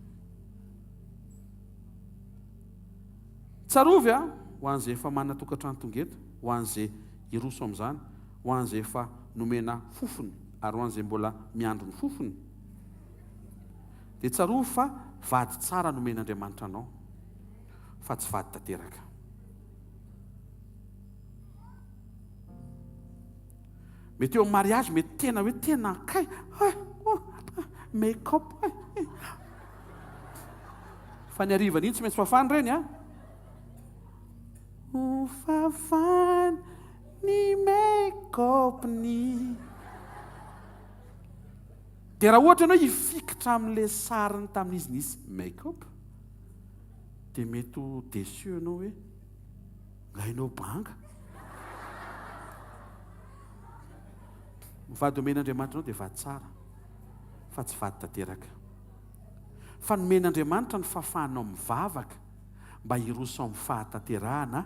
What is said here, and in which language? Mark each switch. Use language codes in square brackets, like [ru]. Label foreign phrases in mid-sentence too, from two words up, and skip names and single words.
[mg] tsarovy ho an'izay efa manana tokantrano tongeto ho an'izay iroso amin'izany ho an'izay efa nomena fofony ary ho an'izay mbola miandro ny fofony dia tsarovy fa vady tsara nomen'Andriamanitra anao fa tsy vady tanteraka mety eo amin'ny mariage mety tena hoe tena kay make-up fa ny arivana iny tsy maintsy fafany reny fafany ny make-up ny dia raha ohatra ianao hifikitra amin'ilay sariny tamin'izy nisy make-up dia mety ho déçu ianao hoe ngainao banga mivady omen'Andriamanitra anao dia vady tsara fa tsy vady tanteraka fa nomen'Andriamanitra ny fahafahanao mivavaka mba hiroso amin'ny fahatanterahana